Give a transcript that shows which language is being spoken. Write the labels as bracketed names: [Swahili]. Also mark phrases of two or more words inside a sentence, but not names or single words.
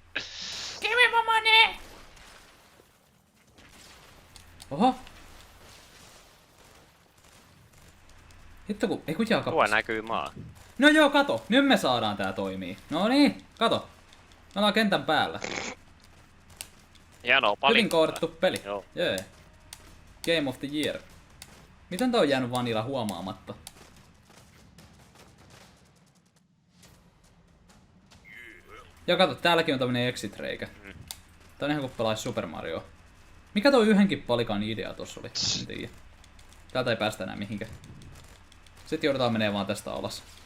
[Finnish] Oho. Hitto kun, ei kun jaa Tuo kappas. näkyy maa. No joo, kato. Nyt me saadaan tää toimii. No niin, kato. Me ollaan kentän päällä. Hienoa palikkaa. Hyvin koodattu peli. Joo. Jee. [English] Game of the Year. [Finnish] Miten tää on jäänyt vanilla huomaamatta? Ja kato, täälläkin on tämmönen exit-reikä. Tää on ihan kuin pelais Super Mario. Mikä toi yhdenkin palikan idea tossa oli? En tiedä. Täältä ei päästä enää mihinkään. Sitten joudutaan menee vaan tästä alas.